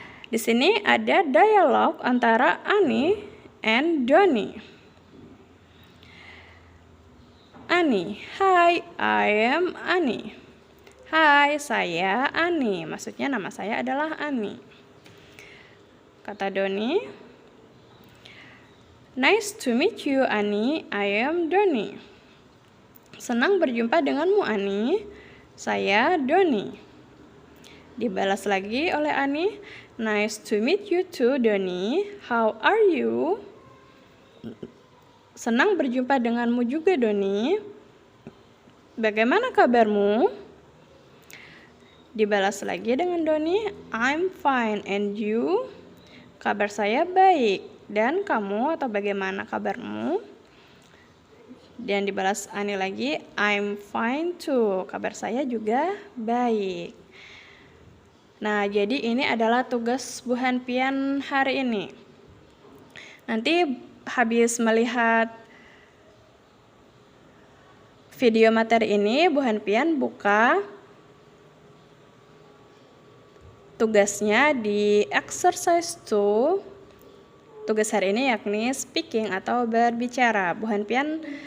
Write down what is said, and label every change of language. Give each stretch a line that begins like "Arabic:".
Indonesian: Di sini ada dialog antara Annie and Donnie.
English: Annie, hi, I am Annie.
Indonesian: Hai, saya Annie. Maksudnya nama saya adalah Annie. Kata
English: Donnie, nice to meet you, Annie. I am Donnie.
Indonesian: Senang berjumpa denganmu, Annie. Saya Donnie. Dibalas lagi oleh Annie,
English: nice to meet you too, Donnie. How are you?
Indonesian: Senang berjumpa denganmu juga, Donnie. Bagaimana kabarmu? Dibalas lagi dengan Donnie,
English: I'm fine, and you?
Indonesian: Kabar saya baik. Dan kamu atau bagaimana kabarmu? Dan dibalas Annie lagi,
English: I'm fine too.
Indonesian: Kabar saya juga baik. Nah, jadi ini adalah tugas Bu Hanpian hari ini. Nanti habis melihat video materi ini, Bu Hanpian buka tugasnya di exercise 2. Tugas hari ini yakni speaking atau berbicara. Bu Hanpian